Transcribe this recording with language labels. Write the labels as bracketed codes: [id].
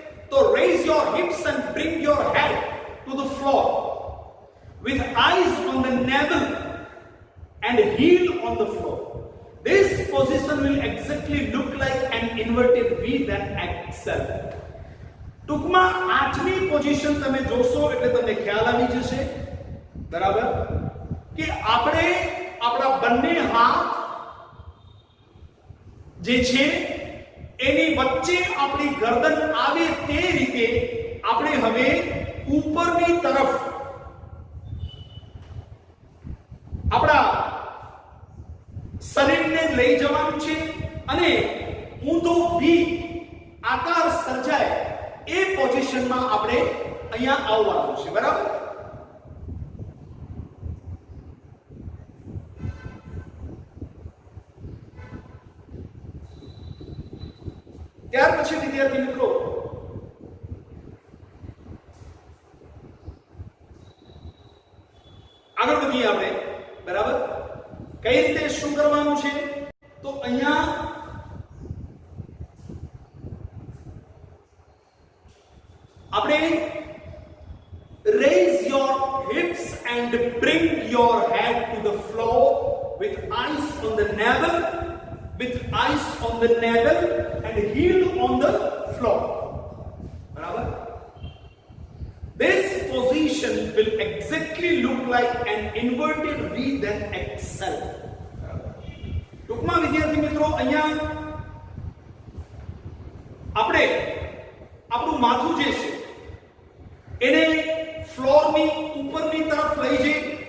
[en] તો raise your hips and bring your head to the floor with eyes on the navel and heel on the floor. This position will exactly look like an inverted V that excel. [gu] ટૂંકમાં આઠમી position તમે જોશો એટલે તમને ખ્યાલ આવી જશે. બરાબર, કે આપણે આપણા બંને હાથ જે છે એની વચ્ચે આપણી ગરદન આવે તે રીતે આપણે હવે ઉપરની તરફ આપણા શરીરને લઈ જવાનું છે અને ઊંધો વી આકાર સર્જાય એ પોઝિશનમાં આપણે અહીંયા આવવાનું છે. બરાબર, ત્યાર પછી વિદ્યાર્થી મિત્રો આગળ વધીએ આપણે. બરાબર, કઈ રીતે શું કરવાનું છે? તો અહીંયા આપણે [en] raise your hips and bring your head to the floor with eyes on the navel, with eyes on the navel and heel on the floor. Barabar, this position will exactly look like an inverted V that excel. [gu] ટૂંકમાં વિદ્યાર્થી મિત્રો અહીંયા આપણે આપણું માથું જે છે એને ફ્લોરની ઉપરની તરફ લઈ જઈ.